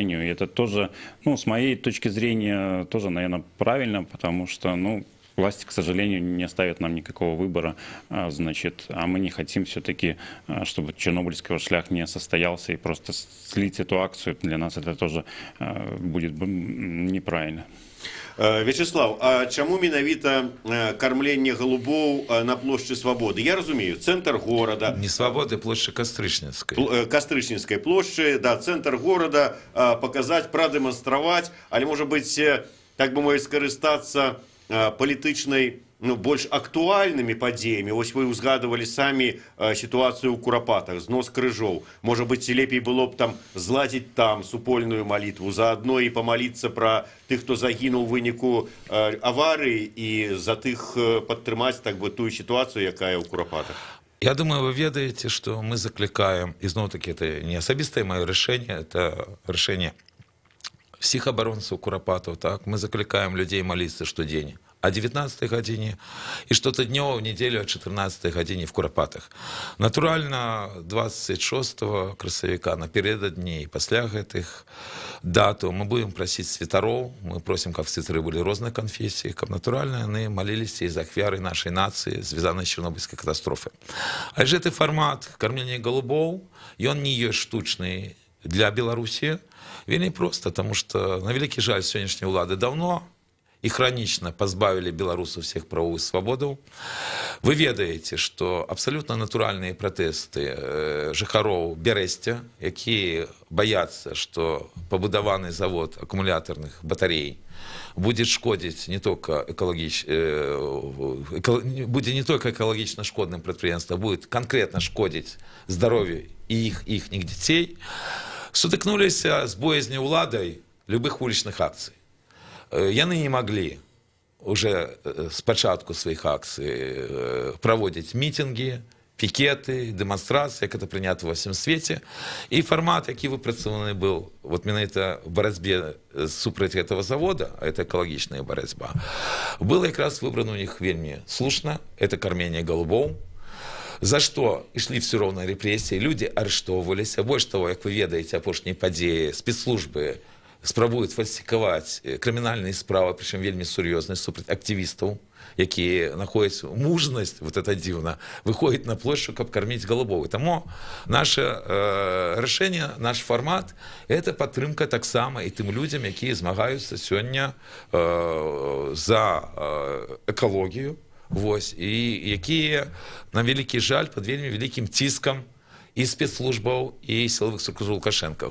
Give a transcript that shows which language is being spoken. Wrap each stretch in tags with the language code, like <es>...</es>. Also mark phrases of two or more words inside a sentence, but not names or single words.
<ru>И это тоже, ну, с моей точки зрения, тоже, наверное, правильно, потому что, ну, власти, к сожалению, не оставят нам никакого выбора, значит, а мы не хотим все-таки, чтобы Чернобыльский шлях не состоялся, и просто слить эту акцию, для нас это тоже будет неправильно.</ru> <be>Вячеслав, а чаму менавіта кармленне голубоў на плошчы Свабоды? Я разумею, цэнтр горада... Не Свабоды, плошчы Кастрычніцкай. Кастрычніцкай плошчы, да, цэнтр горада, паказаць, прадэманстраваць, але, можа быць, так бы мовіць, скарыстацца палітычнай, ну, больш актуальнымі падзеямі. Вось вы узгадывалі самі сітуацыю ў Курапатах, знос крыжоў. Можа быць, лепей было б там зладзіць там супольную малітву, заадно і памаліцца пра тых, хто загінуў у выніку аварыі, і за тых падтрымаць, так бы, тую сітуацыю, якая ў Курапатах.</be> <ru>Я думаю, вы ведаете, что мы закликаем, и снова-таки это не особистое мое решение, это решение всех оборонцев Курапатов, так, мы закликаем людей молиться штодень</ru> <be>о 19 гадзіне</be> <ru>і что-то днёва в неделю</ru> <be>о 14 гадзіне</be> <ru>в Курапатах.</ru> <be>Натуральна, 26 красавіка напередадні і пасля гэтых датаў</be> <ru>мы будем просить</ru> <be>святароў, мы просим, каб святары былі рознай канфесіі, каб натуральна яны маліліся і за ахвяры нашай нацыі, звязанай з чарнобыльскай катастрофай. А гэты фармат кармлення голубоў, ён не ёсць штучны для Беларусі, вельмі проста, таму што на вялікі жаль сённяшняй улады</be> <ru>давно и хронично позбавили белорусов всех правовых свободаў. Вы ведаете, что абсолютно натуральные протесты жыхароў Бярэсця, якія боятся, что побудаваны завод аккумуляторных батарей будет шкодить не только будет не только экологично шкодным предприятием, будет конкретно шкодить здоровью и их детей.</ru> <be>сутыкнуліся з боязню ўладай любых вулічных акцый. Яны не маглі уже с пачатку сваіх акцый праводзіць мітинги,</be> <ru>пикеты, демонстрации, как это принято во всем свете. И формат, який выпрацаваны был вот менавіта в борьбе супраць этого завода, а это экологичная борьба, было как раз выбрано у них вельмі слушно, это кормление голубоў, за что шли все равно репрессии, люди арыштоўваліся. Больше того, как вы ведаете, апошнія падзеі, спецслужбы спрабуюць фальсіфікаваць крымінальныя справы, причем вельмі сур'ёзныя, супраць активистов, якія находяць мужнасць,</ru> <be>вот это дзіўна, выходзіць на плошчу, каб карміць голубоў. Таму наше рашэнне, наш формат — это падтрымка таксама і тым людзям, якія змагаюцца сёння за экалогію, вось, і якія, на вялікі жаль, пад вельмі вялікім ціскам і спецслужбаў, і сілавых структур Лукашэнка.</be>